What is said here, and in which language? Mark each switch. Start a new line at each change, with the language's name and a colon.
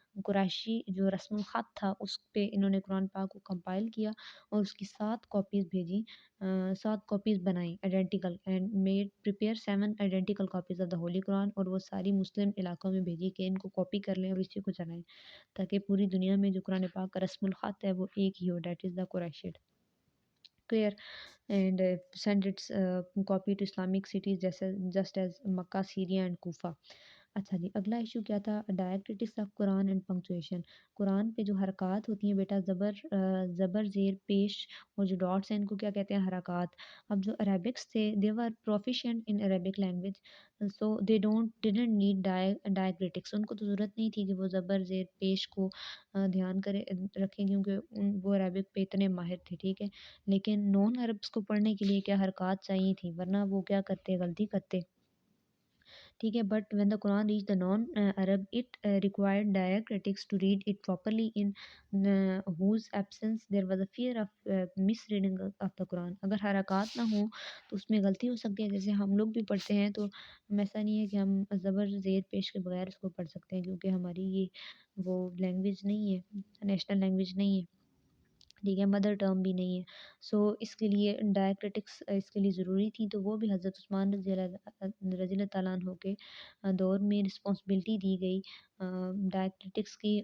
Urdu: قریشی جو رسم الخط تھا اس پہ انہوں نے قرآن پاک کو کمپائل کیا اور اس کی 7 کاپیز بھیجی، 7 کاپیز بنائیں
English: Identical and made prepare 7 identical copies of the holy Quran.
Urdu: اور وہ ساری مسلم علاقوں میں بھیجی کہ ان کو کاپی کر لیں اور اسی کو چلائیں تاکہ پوری دنیا میں جو قرآن پاک کا رسم الخط ہے وہ ایک ہی ہو،
English: That is the Qureshi. clear and send its copy to Islamic cities just as Makkah, Syria and Kufa.
Urdu: اچھا جی، اگلا ایشو کیا تھا،
English: Diacritics of Quran and punctuation.
Urdu: قرآن پہ جو حرکات ہوتی ہیں بیٹا، زبر زیر پیش اور جو ڈاٹس ہیں ان کو کیا کہتے ہیں، حرکات. اب جو عربکس تھے
English: They were proficient in Arabic language so they didn't need diacritics.
Urdu: ان کو تو ضرورت نہیں تھی کہ وہ زبر زیر پیش کو دھیان رکھیں کیونکہ وہ عربک پہ اتنے ماہر تھے. ٹھیک ہے، لیکن نان عربس کو پڑھنے کے لیے کیا حرکات چاہیے تھی، ورنہ وہ کیا کرتے، غلطی کرتے. ٹھیک ہے،
English: But when the Quran reach the non Arab it required diacritics to read it properly in whose absence there was a fear of misreading of the Quran.
Urdu: اگر حرکات نہ ہوں تو اس میں غلطی ہو سکتی ہے. جیسے ہم لوگ بھی پڑھتے ہیں تو ایسا نہیں ہے کہ ہم زبر زیر پیش کے بغیر اس کو پڑھ سکتے ہیں کیونکہ ہماری یہ وہ لینگویج نہیں ہے، نیشنل لینگویج نہیں ہے، ٹھیک ہے، مدر ٹرم بھی نہیں ہے. سو اس کے لیے ڈائیکریٹکس اس کے لیے ضروری تھی. تو وہ بھی حضرت عثمان رضی اللہ تعالیٰ عنہ کے دور میں رسپانسبلٹی دی گئی ڈائیکریٹکس کی.